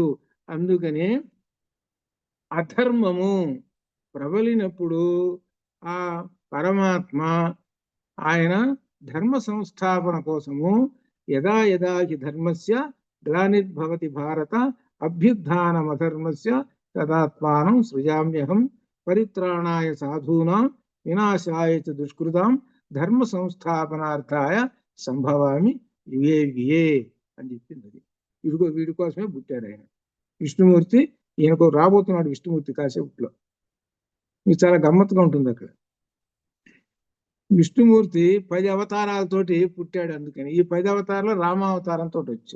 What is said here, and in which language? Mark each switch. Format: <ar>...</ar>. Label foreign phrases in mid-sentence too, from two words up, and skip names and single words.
<te>అందుకనే అధర్మము ప్రబలినప్పుడు ఆ పరమాత్మ ఆయన ధర్మ సంస్థాపన కోసము</te> <sa>యదా యదా హి ధర్మస్య గ్లానిర్భవతి భారత అభ్యుత్థానమధర్మస్య తదాత్మానం సృజామ్యహం పరిత్రాణాయ సాధూనాం వినాశాయ చ దుష్కృతాం ధర్మ సంస్థాపనార్థాయ సంభవామి యుగే యుగే</sa> <te>అని చెప్పింది. ఇదిగో వీడి కోసమే పుట్టాడు ఆయన విష్ణుమూర్తి. ఈయనకు రాబోతున్నాడు విష్ణుమూర్తి కాసేపులో. ఇది చాలా గమ్మత్తుగా ఉంటుంది. అక్కడ విష్ణుమూర్తి 10 అవతారాలతోటి పుట్టాడు. అందుకని ఈ 10 అవతారాలు రామావతారంతో వచ్చాడు.</te>